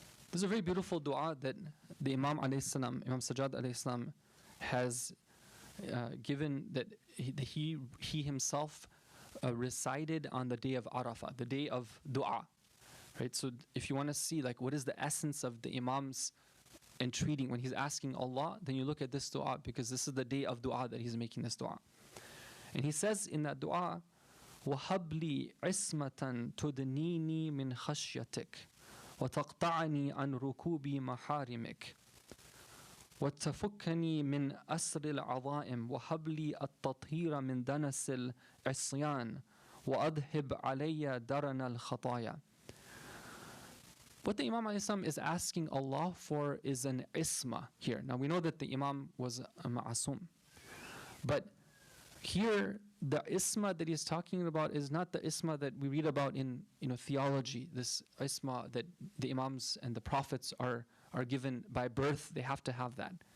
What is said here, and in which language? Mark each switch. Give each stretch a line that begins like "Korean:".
English: There's a very beautiful dua that the Imam alayhi salam, Imam Sajad alayhi salam, has given, that he himself recited on the day of Arafah, the day of dua. Right? So if you want to see like what is the essence of the Imam's entreating when he's asking Allah, then you look at this dua, because this is the day of dua that he's making this dua. And he says in that dua,
Arabic: وَهَبْ لِي عِصْمَةً تُدْنِينِي مِنْ خَشْيَتِكَ وَتَقْطَعَنِي عَنْ رُكُوبِ مَحَارِمِكَ وَتَفُكَّنِي مِنْ أَسْرِ الْعَظَائِمِ وَهَبْ لِي التَّطْهِيرَ مِنْ دَنَسِ الْعِصْيَانِ وَأَذْهِبْ عَلَيَّ دَرَنَ الْخَطَايَا.
English: What the Imam ﷺ is asking Allah for is an isma here. Now we know that the Imam was a ma'asum, but here the isma that he's talking about is not the isma that we read about in theology, this isma that the Imams and the Prophets are given by birth, they have to have that.